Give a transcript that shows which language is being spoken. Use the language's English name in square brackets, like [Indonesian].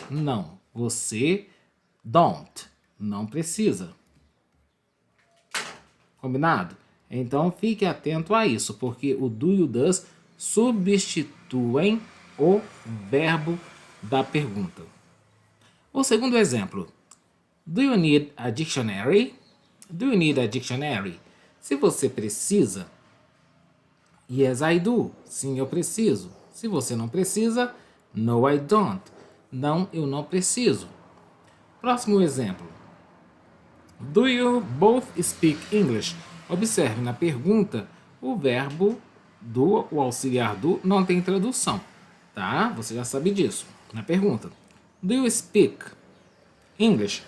[Portuguese] Não, você [English] don't. [Portuguese] Não precisa. Combinado? Então, fique atento a isso, porque o do e o does substituem o verbo da pergunta. O segundo exemplo. [English] Do you need a dictionary? Do you need a dictionary? [Portuguese] Se você precisa, [English] yes, I do. [Portuguese] Sim, eu preciso. Se você não precisa, [English] no, I don't. [Portuguese] Não, eu não preciso. Próximo exemplo. [English] Do you both speak English? [Portuguese] Observe, na pergunta, o verbo do, o auxiliar do, não tem tradução, tá? Você já sabe disso. Na pergunta, [English] do you speak English?